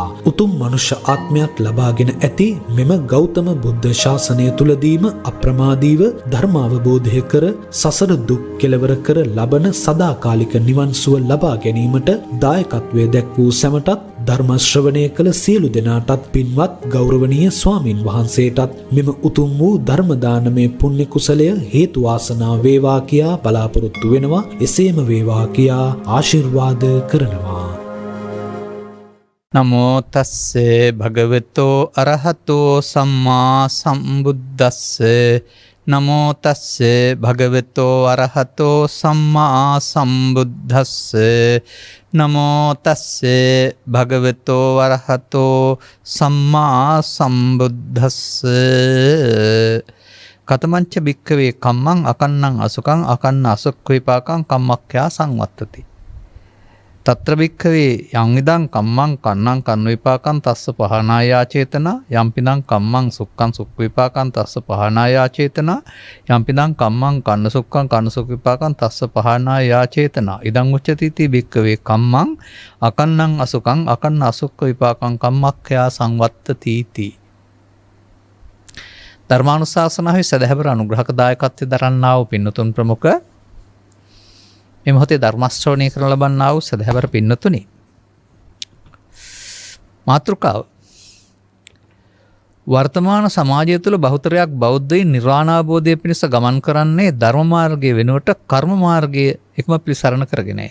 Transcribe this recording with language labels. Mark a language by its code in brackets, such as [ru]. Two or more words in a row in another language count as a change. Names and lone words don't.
[si] උතුම් මනුෂ්‍ය ආත්මයක් ලබාගෙන ඇති මෙම ගෞතම බුද්ධ ශාසනය තුලදීම අප්‍රමාදීව ධර්මාවබෝධය කර සසර දුක් කෙලවර කර ලබන සදාකාලික නිවන් සුව ලබා ගැනීමට දායකත්වයේ දැක් වූ සැමටත් ධර්ම ශ්‍රවණය කළ සියලු දෙනාටත් පින්වත් ගෞරවනීය ස්වාමින් වහන්සේටත් මෙම උතුම් වූ ධර්ම දානමය පුණ්‍ය කුසලය හේතු වාසනා වේවා කියා බලාපොරොත්තු වෙනවා. එසේම වේවා කියා ආශිර්වාද කරනවා. [pi] නමෝ තස්සේ භගවතෝ අරහතෝ සම්මා සම්බුද්දස්සේ නමෝ තස්සේ භගවතෝ අරහතෝ සම්මා සම්බුද්දස්සේ නමෝ තස්සේ භගවතෝ අරහතෝ සම්මා සම්බුද්දස්සේ කතමංච භික්ඛවේ කම්මං අකන්නං අසුකං අකන්න අසුක්ඛ විපාකං කම්මක්ඛයා සංවත්තති තත්‍ර භික්ඛවේ යං ඉදං කම්මං කන්නං කන්න විපාකං තස්ස පහනායා චේතනා යම්පිදං කම්මං සුක්ඛං සුක්ඛ විපාකං තස්ස පහනායා චේතනා යම්පිදං කම්මං කන්න සුක්ඛං කන්න සුක්ඛ විපාකං තස්ස පහනායා චේතනා ඉදං උච්චති තී භික්ඛවේ කම්මං අකන්නං අසුකං අකන්න අසුක්ඛ විපාකං කම්මක්ඛයා සංවත්තති තී [si] ධර්මානුශාසනාවේ සදහැවර අනුග්‍රහක දායකත්වයෙන් දරන්නා වූ පින්නතුන් ප්‍රමුඛ මේ මොහොතේ ධර්ම ශ්‍රවණය කරන ලබන්නා වූ සදහැවර පින්නතුනි මාතෘකාව වර්තමාන සමාජය තුළ බහුතරයක් බෞද්ධයින් නිර්වාණ අවබෝධය පිණිස ගමන් කරන්නේ ධර්ම මාර්ගයේ වෙනුවට කර්ම මාර්ගයේ එකම පිළිසරණ කරගෙනය.